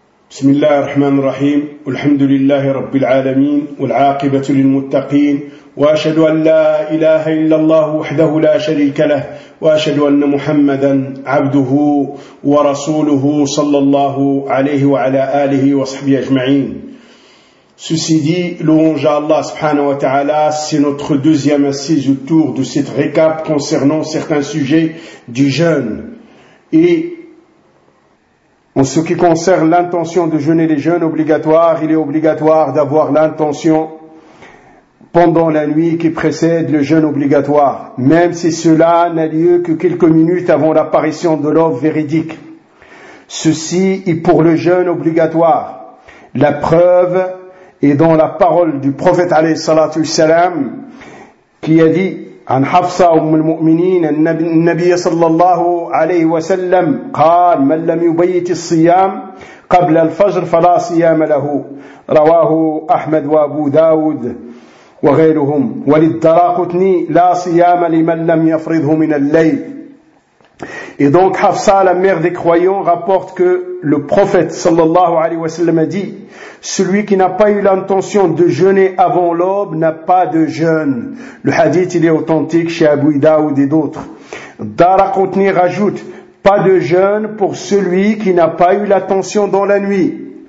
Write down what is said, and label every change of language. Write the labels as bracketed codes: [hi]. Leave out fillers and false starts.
[ar] بسم الله الرحمن الرحيم والحمد لله رب العالمين والعاقبة للمتقين وأشهد أن لا إله إلا الله وحده لا شريك له وأشهد أن محمدا عبده ورسوله صلى الله عليه وعلى آله وصحبه أجمعين. [fr] Ceci dit, louange à Allah subhanahu wa ta'ala, c'est notre deuxième assise autour de cette récap concernant certains sujets du jeûne. Et en ce qui concerne l'intention de jeûner les jeûnes obligatoires, il est obligatoire d'avoir l'intention pendant la nuit qui précède le jeûne obligatoire, même si cela n'a lieu que quelques minutes avant l'apparition de l'aube véridique. Ceci est pour le jeûne obligatoire. La preuve est dans la parole du prophète alayhi salatu wassalam qui a dit [ar] عن حفصة أم المؤمنين النبي صلى الله عليه وسلم قال من لم يبيت الصيام قبل الفجر فلا صيام له رواه أحمد وأبو داود وغيرهم وللدراقطني لا صيام لمن لم يفرضه من الليل. [fr] Et donc Hafsa, la mère des croyants, rapporte que le prophète sallallahu alayhi wa sallam a dit: celui qui n'a pas eu l'intention de jeûner avant l'aube n'a pas de jeûne. Le hadith il est authentique chez Abu Daoud et d'autres. Daraqutni rajoute: pas de jeûne pour celui qui n'a pas eu l'intention dans la nuit.